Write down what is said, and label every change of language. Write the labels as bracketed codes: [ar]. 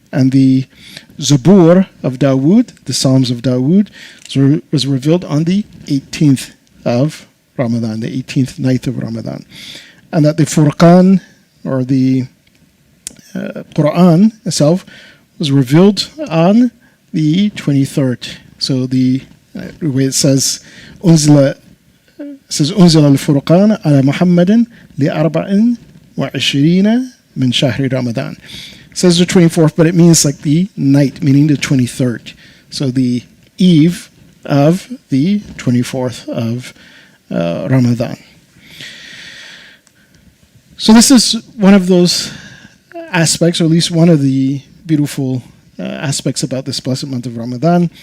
[en] And the Zabur of Dawood, the Psalms of Dawood, was revealed on the 18th of Ramadan, the 18th night of Ramadan. And that the Furqan, or the Quran itself, was revealed on the 23rd. So the way it says, [ar] أنزل الفرقان على محمد لأربع وعشرين من شهر رمضان. [en] It says the 24th, but it means like the night, meaning the 23rd. So the eve of the 24th of Ramadan. So this is one of those aspects, or at least one of the beautiful aspects about this blessed month of Ramadan.